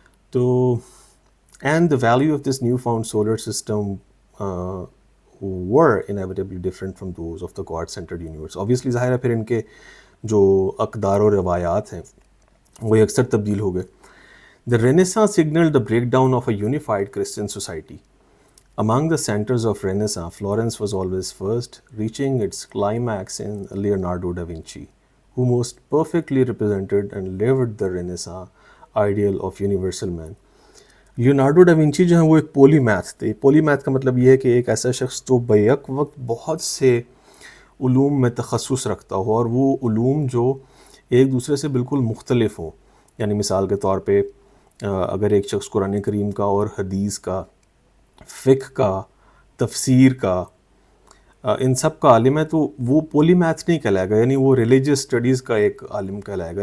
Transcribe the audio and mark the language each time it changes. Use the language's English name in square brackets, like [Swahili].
[English] تو and the value of this new found solar system were inevitably different from those of the God centered universe. [Urdu] Obviously ظاہر ہے پھر ان کے جو اقدار و روایات ہیں وہ اکثر تبدیل ہو گئے. [English] The Renaissance signaled the breakdown of a unified Christian society. Among the centers of Renaissance, Florence was always first, reaching its climax in Leonardo da Vinci, who most perfectly represented and lived the Renaissance ideal of universal man. [Urdu] Leonardo ڈا Vinci جو ہیں وہ ایک پولی math تھے. پولی math کا مطلب یہ ہے کہ ایک ایسا شخص جو بیک وقت بہت سے علوم میں تخصص رکھتا ہو، اور وہ علوم جو ایک دوسرے سے بالکل مختلف ہوں. یعنی مثال کے طور پہ اگر ایک شخص قرآن کریم کا اور حدیث کا، فقہ کا، تفسیر کا، ان سب کا عالم ہے، تو وہ پولی میتھ نہیں کہلائے گا، یعنی وہ ریلیجیس اسٹڈیز کا ایک عالم کہلائے گا.